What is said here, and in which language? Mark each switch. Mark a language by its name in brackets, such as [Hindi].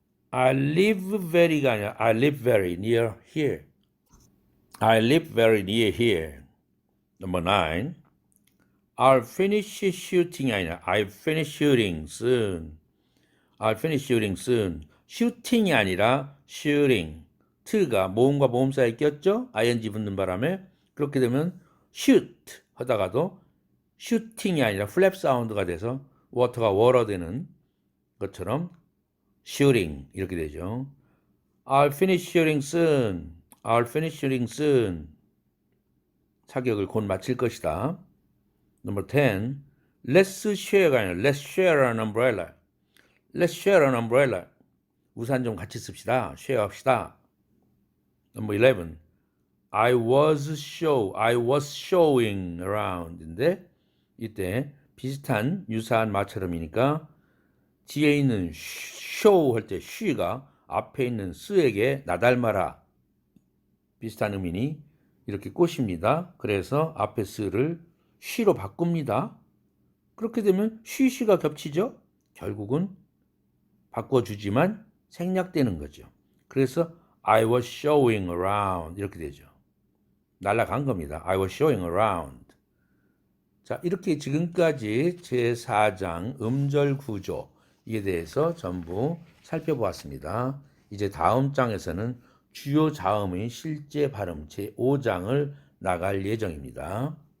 [English] I live very가 [Korean] 아니라 [English] I live very near here. I live very near here. Number 9. I'll finish shooting [Korean] 아니라 [English] I'll finish shooting soon. I'll finish shooting soon. shooting [Korean] 이 아니라 shooting. t가 모음과 모음 사이에 꼈죠? ing 붙는 바람에. 그렇게 되면 shoot 하다가도 shooting이 아니라 flap 사운드가 돼서 water가 water 되는 것처럼 shooting 이렇게 되죠. [English] I'll finish shooting soon. I'll finish shooting soon. [Korean] 사격을 곧 마칠 것이다. [English] Number 10. Let's share가 [Korean] 아니라 [English] Let's share an umbrella. Let's share an umbrella. [Korean] 우산 좀 같이 씁시다. [English] share [Korean] 합시다. [English] Number 11. I was showing around [Korean] 인데 이때 비슷한 유사한 말처럼이니까 뒤에 있는 show 할 때 she가 앞에 있는 스에게 나닮아라 비슷한 의미니 이렇게 꼬십니다. 그래서 앞에 스를 she로 바꿉니다. 그렇게 되면 she가 겹치죠. 결국은 바꿔주지만 생략되는 거죠. 그래서 [English] I was showing around [Korean] 이렇게 되죠. 날아간 겁니다. [English] I was showing around. [Korean] 자, 이렇게 지금까지 제4장 음절 구조 이에 대해서 전부 살펴보았습니다. 이제 다음 장에서는 주요 자음의 실제 발음 제5장을 나갈 예정입니다.